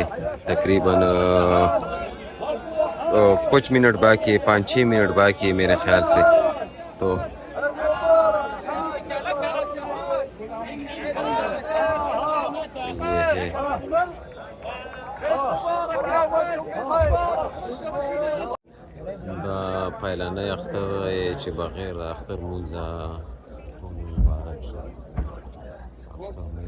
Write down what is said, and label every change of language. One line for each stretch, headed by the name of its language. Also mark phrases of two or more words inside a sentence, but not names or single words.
Urdu: تقریباً کچھ منٹ باقی 5-6 منٹ باقی ہے میرے خیال سے. تو یہ ہے
Pashto: دا پایلنی اختر دی چې بغیر د اختر مونځه مبارک شه. اختر